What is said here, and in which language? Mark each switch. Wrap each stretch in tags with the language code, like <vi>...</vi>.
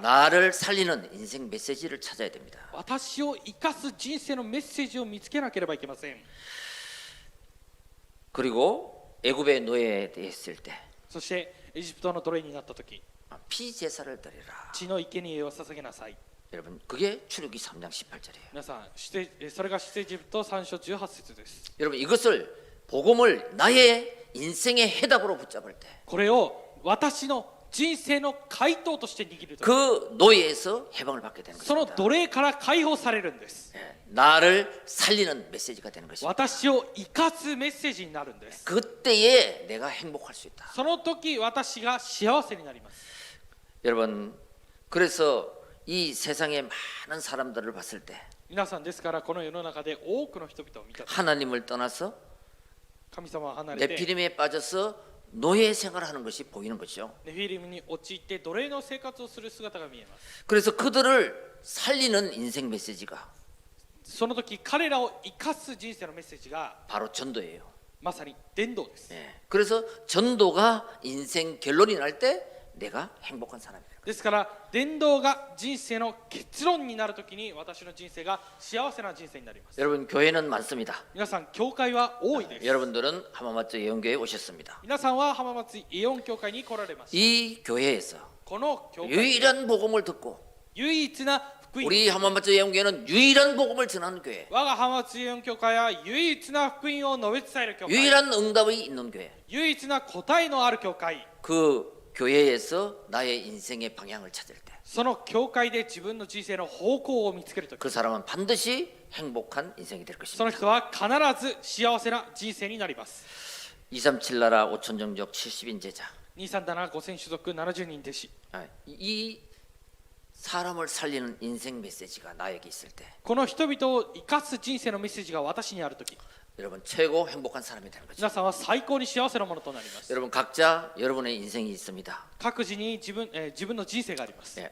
<ko>나를 살리는 인생 메시지를 찾아야 됩니다.</ko> <ja>私を生かす人生のメッセージを見つけなければいけません。</ja> <ko>그리고 애굽의 노예됐을 때</ko> <ja>そしてエジプトの奴隷になった時</ja> <ko>피제사를 드리라.</ko> <ja>血の生贄を捧げなさい。</ja> <ko>여러분 그게 출애굽기 3장 18절이에요.</ko> <ja>皆さんそれが出エジプト3章18節です。</ja> <ko>여러분 이것을 복음을 나의 인생의 해답으로 붙잡을 때</ko> <ja>これを私の人生の回答として握ると</ja> <ko>그 노예에서 해방을 받게 되는</ko> <ja>その</ja> <ko>것입니다.</ko> <ja>奴隷から解放されるんです。</ja> <ko>나를 살리는 메시지가 되는 것입니다.</ko> <ja>私を生かすメッセージになるんです。</ja> <ko>그때에 내가 행복할 수 있다.</ko> <ja>その時私が幸せになります。</ja> <ko>여러분 그래서 이 세상의 많은 사람들을 봤을 때</ko> <ja>皆さんですからこの世の中で多くの人々を見た時</ja> <ko>하나님을 떠나서</ko> <ja>神様は離れて</ja> <ko>네피림에 빠져서 노예 생활하는 것이 보이는 거죠.</ko> <ja>ネフィリムに陥って奴隷の生活をする姿が見えます。</ja> <ko>그래서 그들을 살리는 인생 메시지가</ko> <ja>その時彼らを生かす人生のメッセージが</ja> <ko>바로 전도예요.</ko> <ja>まさに伝道です。</ja> <ko>그래서 전도가 인생 결론이 날 때 내가 행복한 사람이에요.</ko> <ja>ですから伝道が人生の結論になるときに私の人生が幸せな人生になります。</ja> <ko>여러분 교회는 많습니다.</ko> <ja>皆さん教会は多いです。</ja> <ko>여러분들은浜松 예언교회에 오셨습니다.</ko> <ja>皆さんは浜松イオン教会に来られました。</ja> <ko>이 교회에서</ko> <ja>この教会</ja> <ko>유일한 복음을 듣고</ko> <ja>唯一な福音</ja> <ko>우리浜松 예언교회는 유일한 복음을 전하는 교회,</ko> <ja>我が浜松イオン教会は唯一な福音を述べ伝える教会、</ja> <ko>유일한 응답이 있는 교회.</ko> <ja>唯一な答えのある教会、</ja> <ko>그 교회에서 나의 인생의 방향을 찾을 때 그</ko> <ja>その教会で自分の人生の方向を見つけるとき、</ja> <ko>사람은 반드시 행복한 인생이 될</ko> <ja>その</ja> <ko>것입니다.</ko> <ja>人は必ず幸せな人生になります。</ja> <ko>237 나라 5천 정적 70인 제자.</ko> <ja>237 5000種族70人弟子。</ja> <ko>이 사람을 살리는 인생 메시지가 나에게 있을 때</ko> <ja>この人々を生かす人生のメッセージが私にあるとき、</ja> <ko>여러분 최고 행복한 사람이 되는 거죠.</ko> <ja>皆さんは最高に幸せなものとなります。</ja> <ko>여러분 각자 여러분의 인생이 있습니다.</ko> <ja>各自に自分の人生があります。</ja>